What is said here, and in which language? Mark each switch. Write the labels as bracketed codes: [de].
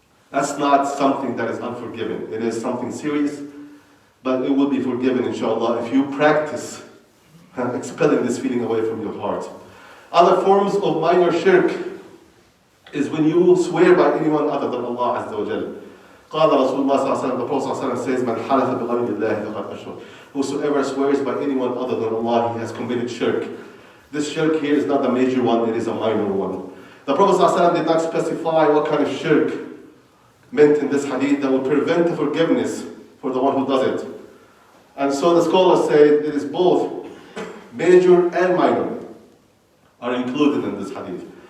[en] That's not something that is unforgiven. It is something serious, but it will be forgiven, inshallah, if you practice expelling this feeling away from your heart. Other forms of minor shirk is when you swear by anyone other than Allah Azza wa Jal. [ar] قال رسول الله صلى الله عليه وسلم, [en] the Prophet says, [ar] من حلف بغير الله فقد أشرك. [en] Whosoever swears by anyone other than Allah, he has committed shirk. This shirk here is not the major one, it is a minor one. The Prophet ﷺ did not specify what kind of shirk meant in this hadith that would prevent the forgiveness for the one who does it. And so the scholars say it is both major and minor are included in this hadith.